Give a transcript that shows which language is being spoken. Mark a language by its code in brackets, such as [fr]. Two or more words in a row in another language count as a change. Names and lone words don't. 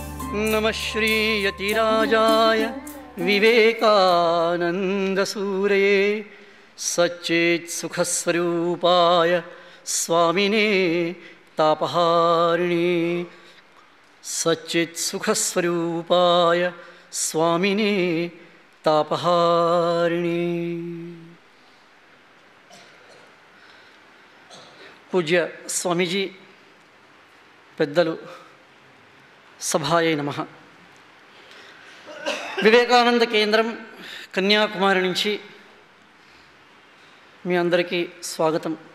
[sa] नमः श्री यतिराजाय विवेकानन्दसूरये सच्चित्सुखस्वरूपाय स्वामिने तापहारिणे सच्चित्सुखस्वरूपाय स्वामिने तापहारिणे. [te] పూజ్య స్వామీజీ, పెద్దలు, [sa] సభాయే నమః. [te] వివేకానంద కేంద్రం కన్యాకుమారి నుంచి మీ అందరికీ స్వాగతం.